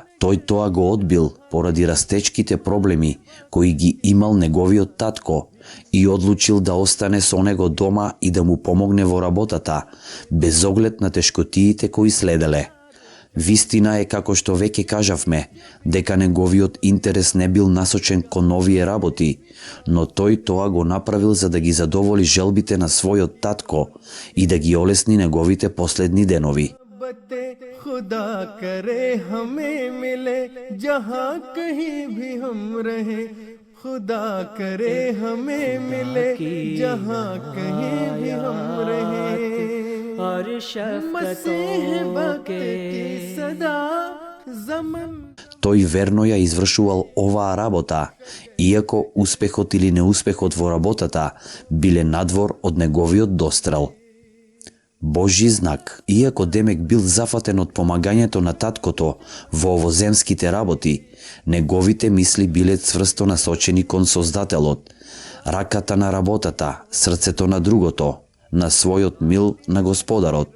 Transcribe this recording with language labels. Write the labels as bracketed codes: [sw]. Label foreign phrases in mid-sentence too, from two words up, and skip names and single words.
[mk] Тој тоа го одбил поради растечките проблеми кои ги имал неговиот татко и одлучил да остане со него дома и да му помогне во работата, без оглед на тешкотиите кои следеле. Вистина е, како што веќе кажавме, дека неговиот интерес не бил насочен кон овие работи, но тој тоа го направил за да ги задоволи желбите на својот татко и да ги олесни неговите последни денови. [ur] خدا کرے ہمیں ملے جہاں کہیں بھی ہم رہے خدا کرے ہمیں ملے جہاں کہیں بھی ہم رہے اور مسیح وقت کی صدا زمن. [mk] Тој верно ја извршувал оваа работа, иако успехот или неуспехот во работата биле надвор од неговиот дострел. Божји знак, иако Демек бил зафатен од помагањето на таткото во овоземските работи, неговите мисли биле цврсто насочени кон Создателот, раката на работата, срцето на другото, на својот мил на Господарот.